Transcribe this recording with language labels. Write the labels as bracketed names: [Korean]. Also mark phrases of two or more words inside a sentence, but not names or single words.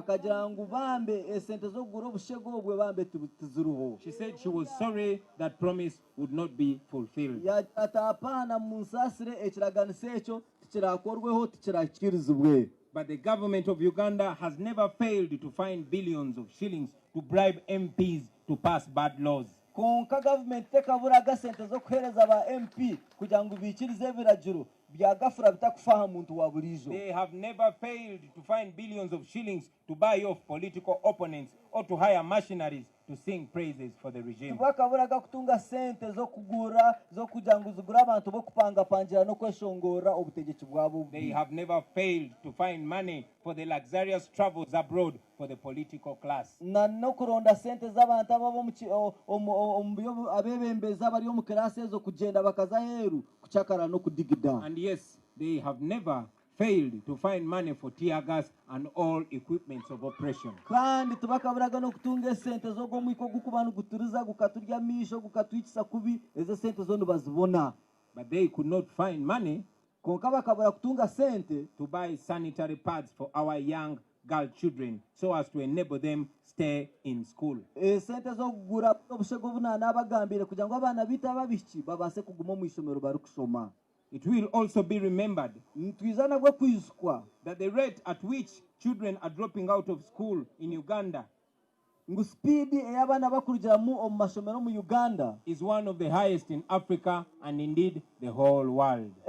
[English] She said she was sorry that promise would not be fulfilled. But the government of Uganda has never failed to find billions of shillings to bribe MPs to pass bad laws. [Nyankole] Konka government tekaburaga sente zo kuhereza ba MP kugira ngo bikirize birajuru byagafura bitakufaha muntu wa bulijo. [English] They have never failed to find billions of shillings to buy off political opponents or to hire machineries to sing praises for the regime. [Nyankole] Bakaburaga kutunga sente zo kugura zo kugira ngo zigura abantu bo kupanga pangira no kweshongora obutegetsi bwabo. [English] They have never failed to find money for the luxurious travels abroad for the political class. [Nyankole] Na no kuronda sente z'abantu ababo mu abebembeza bari mu classe zo kugenda bakaza heru kuchakara no kudigida. [English] And yes, they have never failed to find money for tear gas and all equipments of operation. [Nyankole] Kandi tubakaburaga no kutunga sente zo gomwiko gukubanu guturiza gukaturya misho gukatwikisa kubi ezo sente zo bazibona. [English] But they could not find money [Nyankole] konka bakabura kutunga sente [English] to buy sanitary pads for our young girl children so as to enable them stay in school. [Nyankole] Sente zo kugura obushego bunana abagambire kugira ngo abana bita babishiki babase kuguma mu isomero bari kusoma. [English] It will also be remembered that the rate at which children are dropping out of school in Uganda is one of the highest in Africa and indeed the whole world.